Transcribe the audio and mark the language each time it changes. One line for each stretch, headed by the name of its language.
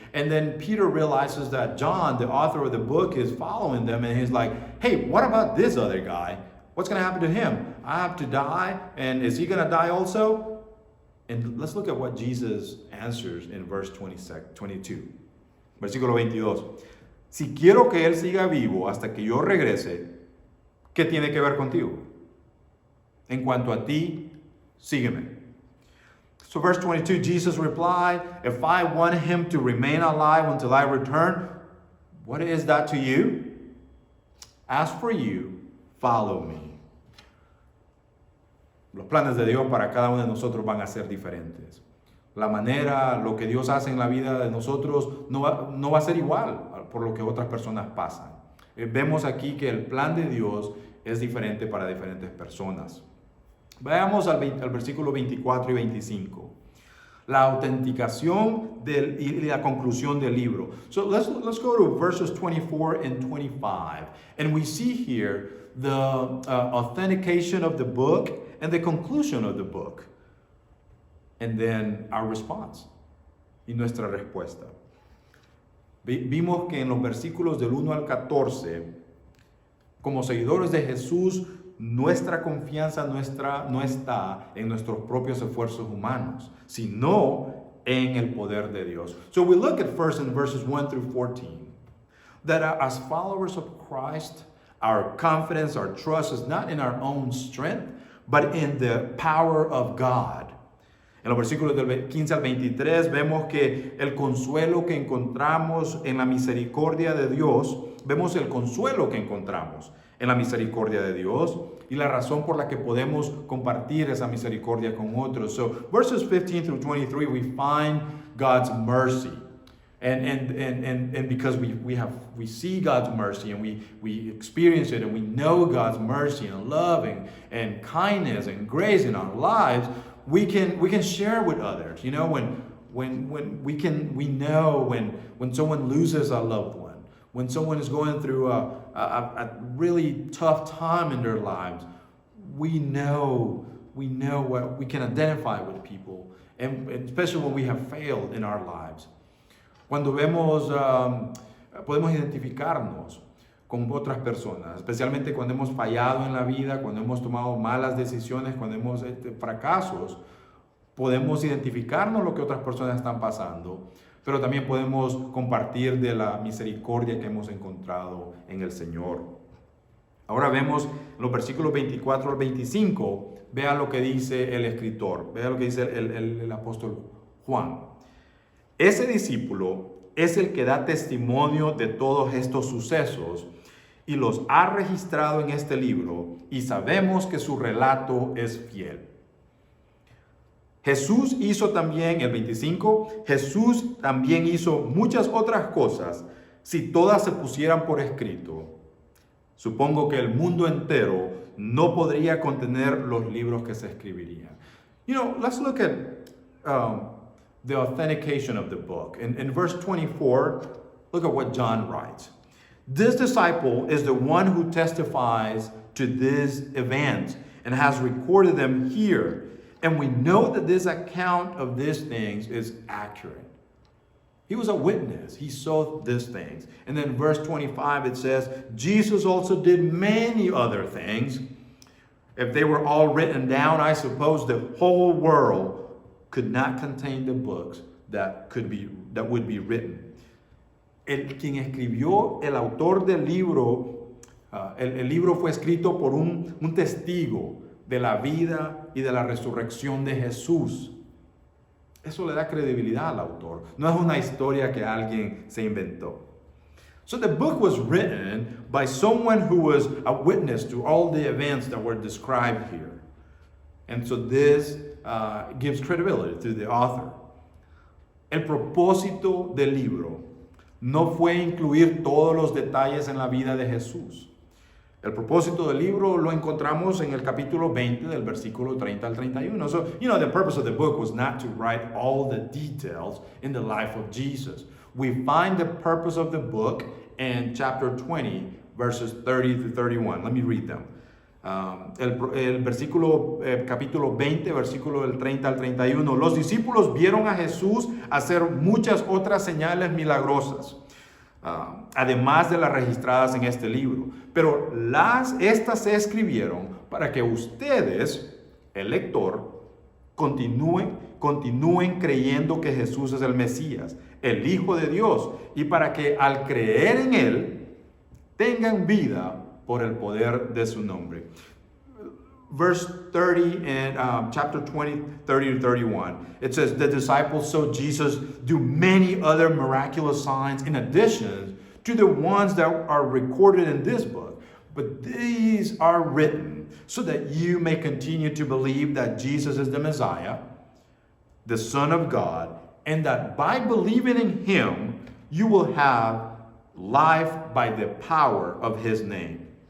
English: And then Peter realizes that John, the author of the book, is following them, and he's like, hey, what about this other guy? What's going to happen to him? I have to die, and is he going to die also? And let's look at what Jesus answers in verse 22.
Spanish: Versículo 22. Si quiero que él siga vivo hasta que yo regrese, ¿qué tiene que ver contigo? En cuanto a ti, sígueme.
English: So verse 22, Jesus replied, if I want him to remain alive until I return, what is that to you? As for you, follow me.
Spanish: Los planes de Dios para cada uno de nosotros van a ser diferentes. La manera, lo que Dios hace en la vida de nosotros no va a ser igual por lo que otras personas pasan. Vemos aquí que el plan de Dios es diferente para diferentes personas. Veamos al versículo 24 y 25. La autenticación y la conclusión del libro.
English: So let's go to verses 24 and 25. And we see here the authentication of the book and the conclusion of the book. And then our response
Spanish: y nuestra respuesta. Vimos que en los versículos del 1 al 14, como seguidores de Jesús, nuestra confianza no está en nuestros propios esfuerzos humanos, sino en el poder de Dios.
English: So we look at first in verses 1 through 14, that as followers of Christ, our confidence, our trust is not in our own strength, but in the power of God.
Spanish: En los versículos del 15 al 23 vemos que el consuelo que encontramos en la misericordia de Dios, vemos el consuelo que encontramos en la misericordia de Dios y la razón por la que podemos compartir esa misericordia con otros.
English: So verses 15 through 23 we find God's mercy. And because we see God's mercy and we experience it and we know God's mercy and love and kindness and grace in our lives, we can share with others. You know, when we know when someone loses a loved one, when someone is going through a really tough time in their lives, we know what we can identify with people, and especially when we have failed in our lives.
Spanish: Cuando podemos identificarnos con otras personas, especialmente cuando hemos fallado en la vida, cuando hemos tomado malas decisiones, cuando hemos fracasos, podemos identificarnos lo que otras personas están pasando, pero también podemos compartir de la misericordia que hemos encontrado en el Señor. Ahora vemos los versículos 24 al 25, vea lo que dice el escritor, vea lo que dice el apóstol Juan. Ese discípulo es el que da testimonio de todos estos sucesos y los ha registrado en este libro, y sabemos que su relato es fiel. Jesús hizo también, el 25, Jesús también hizo muchas otras cosas. Si todas se pusieran por escrito, supongo que el mundo entero no podría contener los libros que se escribirían.
English: You know, let's look at the authentication of the book. In verse 24, look at what John writes. This disciple is the one who testifies to these events and has recorded them here. And we know that this account of these things is accurate. He was a witness. He saw these things. And then in verse 25 it says, Jesus also did many other things. If they were all written down, I suppose the whole world could not contain the books that would be written.
Spanish: Quien escribió, el autor del libro, el libro fue escrito por un testigo de la vida y de la resurrección de Jesús. Eso le da credibilidad al autor. No es una historia que alguien se inventó.
English: So the book was written by someone who was a witness to all the events that were described here. And so this gives credibility to the author.
Spanish: El propósito del libro no fue incluir todos los detalles en la vida de Jesús. El propósito del libro lo encontramos en el capítulo 20 del versículo 30 al 31.
English: So, you know, the purpose of the book was not to write all the details in the life of Jesus. We find the purpose of the book in chapter 20, verses 30 to 31. Let me read them.
Spanish: El versículo, capítulo 20, versículo del 30 al 31. Los discípulos vieron a Jesús hacer muchas otras señales milagrosas, además de las registradas en este libro. Pero estas se escribieron para que ustedes, el lector, continúen creyendo que Jesús es el Mesías, el Hijo de Dios, y para que al creer en Él, tengan vida por el poder de su nombre.
English: Verse 30 in chapter 20, 30 to 31. It says, the disciples saw Jesus do many other miraculous signs in addition to the ones that are recorded in this book. But these are written so that you may continue to believe that Jesus is the Messiah, the Son of God, and that by believing in Him, you will have life by the power of His name.